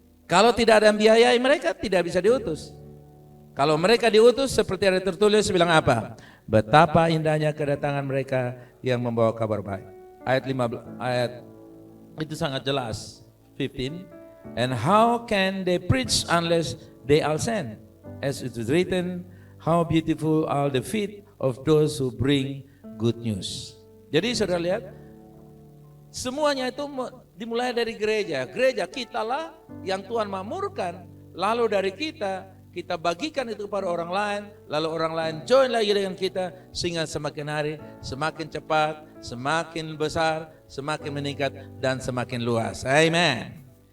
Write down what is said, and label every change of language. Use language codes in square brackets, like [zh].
[id] Kalau tidak ada yang biayai, mereka tidak bisa diutus. Kalau mereka diutus seperti ada tertulis bilang apa? Betapa indahnya kedatangan mereka yang membawa kabar baik. Ayat 15, ayat itu sangat jelas. 15. [en] And how can they preach unless they are sent? As it is written, how beautiful are the feet of those who bring good news. [id] Jadi saudara lihat, semuanya itu dimulai dari gereja. Gereja kitalah yang Tuhan makmurkan. Lalu dari kita bagikan itu kepada orang lain, lalu orang lain join lagi dengan kita, sehingga semakin hari semakin cepat, semakin besar, semakin meningkat, dan semakin luas. Amen.